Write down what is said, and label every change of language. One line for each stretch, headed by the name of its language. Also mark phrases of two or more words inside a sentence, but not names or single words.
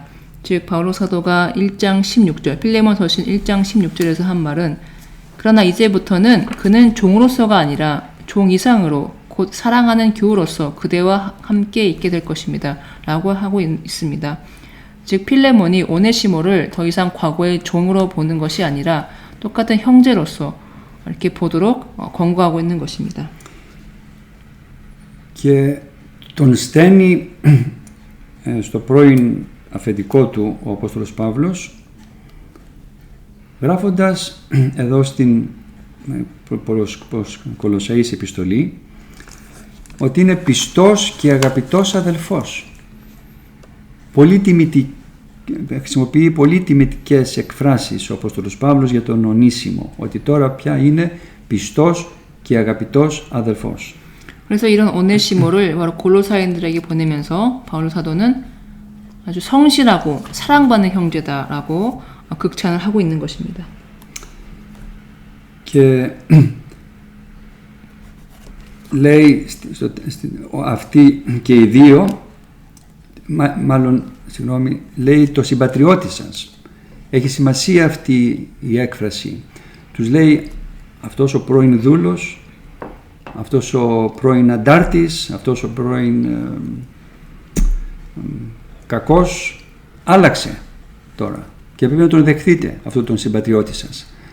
Korean: 즉 바울로 사도가 1장 16절 필레몬 서신 1장 16절에서 한 말은 그러나 이제부터는 그는 종으로서가 아니라 종 이상으로 곧 사랑하는 교우로서 그대와 함께 있게 될 것입니다. 라고 하고 있습니다. 즉 필레몬이 오네시모를 더 이상 과거의 종으로 보는 것이 아니라 똑같은 형제로서 이렇게 보도록 권고하고 있는 것입니다.
Greek: Και τον στέλνει στο πρώην αφεντικό του ο Απόστολος Παύλος γράφοντας εδώ στην Κολοσσαείς επιστολή ότι είναι πιστός και αγαπητός αδελφός. Χρησιμοποιεί πολύ τιμητικές εκφράσεις ο Απόστολος Παύλος για τον Ονίσιμο, ότι τώρα πια είναι πιστός και αγαπητός αδελφός.
Korean: 그래서 이런 오네시모를 바로 골로사인들에게 보내면서 바울 사도는 아주 성실하고 사랑받는 형제다라고 극찬을 하고 있는 것입니다.
Greek: Και λέει αυτοί και οι δύο, λέει το συμπατριώτη σας. Έχει σημασία αυτή η έκφραση. Τους λέει αυτός ο πρώην δούλος, αυτός ο πρώην αντάρτης, αυτός ο πρώην κακός άλλαξε τώρα και πρέπει να τον δεχθείτε αυτόν τον συμπατριώτη σας.